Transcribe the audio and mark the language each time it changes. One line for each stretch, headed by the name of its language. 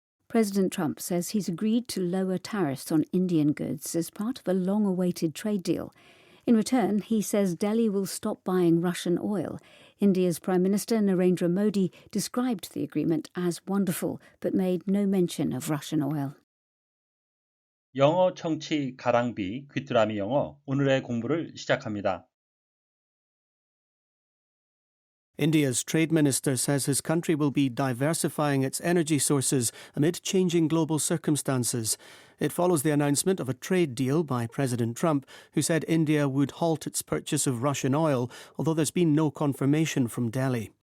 English: President Trump says he's agreed to lower tariffs on Indian goods as part of a long-awaited trade deal. In return, he says Delhi will stop buying Russian oil. India's Prime Minister Narendra Modi described the agreement as wonderful, but made no mention of Russian oil.
Korean: 영어 청취 가랑비 귀뚜라미 영어 오늘의 공부를 시작합니다.
English: India's trade minister says his country will be diversifying its energy sources amid changing global circumstances. It follows the announcement of a trade deal by President Trump, who said India would halt its purchase of Russian oil, although there's been no confirmation from Delhi.